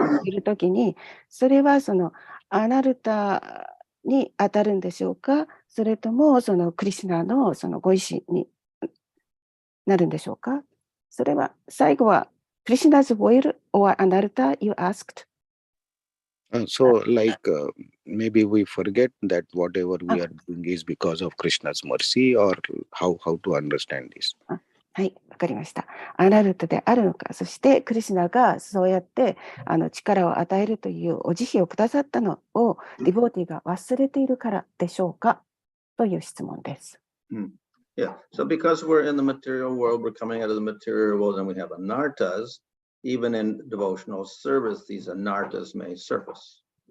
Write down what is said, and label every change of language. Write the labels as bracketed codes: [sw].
[ja] る時に、それはアナルタに当たるんでしょうか、それともクリシナのご意志になるんでしょうか。それは最後はクリシナズ [en] will or anartha you asked. So like maybe we forget that whatever we are doing is because of Krishna's mercy, or how to understand this? [ja] はい、わかりました。アナルタであるのか、そしてクリシナがそうやって力を与えるというお慈悲をくださったのをディボーティが忘れているからでしょうかという質問です。 [en] Yeah, so because we're in the material world, we're coming out of the material world, and we have anarthas. Even in devotional service, these anarthas may surface.